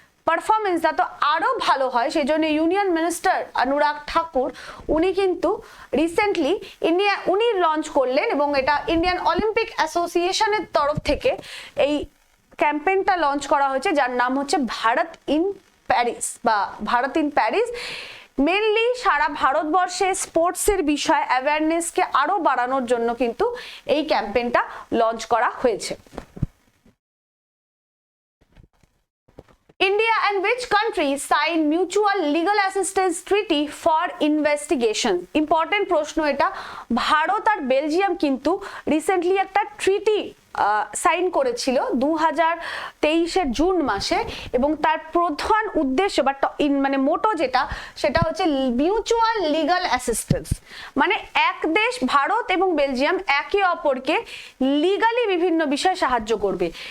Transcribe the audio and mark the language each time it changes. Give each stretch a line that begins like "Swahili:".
Bangla: Performance যাতে আরো ভালো হয় সেই জন্য ইউনিয়ন মিনিস্টার অনুরাগ ঠাকুর উনি কিন্তু রিসেন্টলি উনি লঞ্চ করলেন এবং এটা ইন্ডিয়ান অলিম্পিক অ্যাসোসিয়েশনের তরফ থেকে এই ক্যাম্পেইনটা লঞ্চ করা হয়েছে, যার নাম হচ্ছে ভারত ইন প্যারিস বা ভারত ইন প্যারিস। মেনলি সারা ভারতবর্ষে স্পোর্টসের বিষয় অ্যাওয়ারনেসকে আরো বাড়ানোর জন্য কিন্তু এই ক্যাম্পেইনটা লঞ্চ করা হয়েছে।
English: India and which country signed mutual legal assistance treaty for investigation?
Bangla: Important প্রশ্ন এটা। ভারত আর বেলজিয়াম কিন্তু রিসেন্টলি একটা ট্রিটি সাইন করেছিল 2023-এর জুন মাসে এবং তার প্রধান উদ্দেশ্য বা মানে মোটো যেটা সেটা হচ্ছে মিউচুয়াল লিগাল অ্যাসিস্ট্যান্স, মানে এক দেশ ভারত এবং বেলজিয়াম একে অপরকে লিগালি বিভিন্ন বিষয়ে সাহায্য করবে।